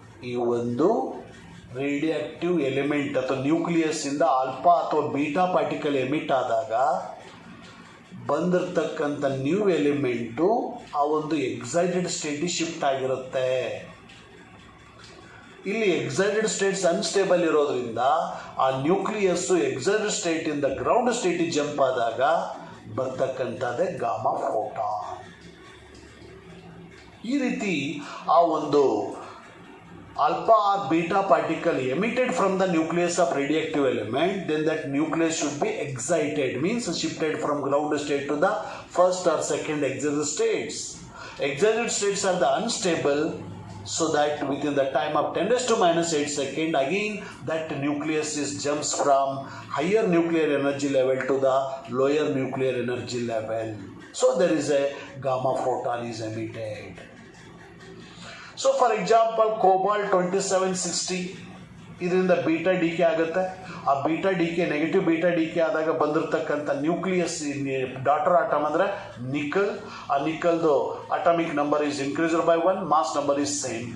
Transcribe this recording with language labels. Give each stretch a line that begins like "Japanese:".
Kannada: ಈ ಒಂದು radioactive element ಅಥವಾ ನ್ಯೂಕ್ಲಿಯಸ್ ಇಂದ ಆಲ್ಫಾ ಅಥವಾ ಬೀಟಾ ಪಾರ್ಟಿಕಲ್ ಎಮಿಟ್ ಆದಾಗ ಬಂದಿರತಕ್ಕಂಥ ನ್ಯೂ ಎಲಿಮೆಂಟು ಆ ಒಂದು ಎಕ್ಸೈಟೆಡ್ ಸ್ಟೇಟಿಗೆ ಶಿಫ್ಟ್ ಆಗಿರುತ್ತೆ. ಇಲ್ಲಿ ಎಕ್ಸೈಟೆಡ್ ಸ್ಟೇಟ್ಸ್ ಅನ್ಸ್ಟೇಬಲ್ ಇರೋದ್ರಿಂದ ಆ ನ್ಯೂಕ್ಲಿಯಸ್ಸು ಎಕ್ಸೈಟೆಡ್ ಸ್ಟೇಟಿಂದ ಗ್ರೌಂಡ್ ಸ್ಟೇಟಿಗೆ ಜಂಪ್ ಆದಾಗ ಬರ್ತಕ್ಕಂಥದ್ದೇ ಗಾಮಾ ಫೋಟಾನ್. ಈ ರೀತಿ ಆ ಒಂದು
English: alpha or beta particle emitted from the nucleus of radioactive element, then that nucleus should be excited, means shifted from ground state to the first or second excited states. Excited states are the unstable, so that within the time of 10⁻⁸ second again that nucleus is jumps from higher nuclear energy level to the lower nuclear energy level. So there is a gamma photon is emitted.
Kannada: So for example cobalt 2760 ಇದರಿಂದ beta D K ಆಗುತ್ತೆ. ಆ beta D K negative beta D K ಆದಾಗ ಬಂದಿರತಕ್ಕಂಥ nucleus daughter atom ಅಂದರೆ ನಿಕಲ್. ಆ ನಿಕಲ್ದು
English: Atomic number is increased by 1, mass number is same.